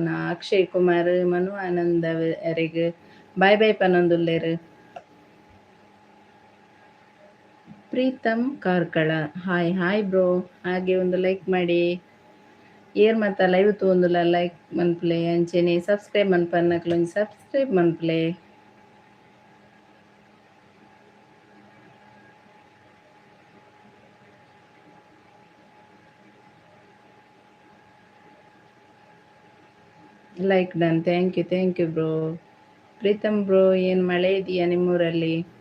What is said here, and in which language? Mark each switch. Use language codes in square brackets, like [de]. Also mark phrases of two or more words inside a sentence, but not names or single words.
[tcy] ಅಕ್ಷಯ್ ಕುಮಾರ್ ಮನು ಆನಂದ ಅವರಿಗೆ [en] bye bye [tcy] ಪನ್ನೊಂದುಲ್ಲೇರು. [kn] ಪ್ರೀತಮ್ ಕಾರ್ಕಳ [en] hi hi bro, [kn] ಹಾಗೆ ಒಂದು ಲೈಕ್ ಮಾಡಿ. [tcy] ಏರ್ ಮತ್ತು ಲೈವ್ ತೋಂದುಲ ಲೈಕ್ ಮನ್ಪ್ಲೆ ಅಂಚೆನೆ ಸಬ್ಸ್ಕ್ರೈಬ್ ಮನ್ಪನ್ನಕ್ಲೊಂದು ಸಬ್ಸ್ಕ್ರೈಬ್ ಮನ್ಪ್ಲೆ. [en] like done, thank you bro. [kn] ಪ್ರೀತಮ್ ಬ್ರೋ, ಏನು ಮಳೆ ಇದೆಯಾ ನಿಮ್ಮೂರಲ್ಲಿ?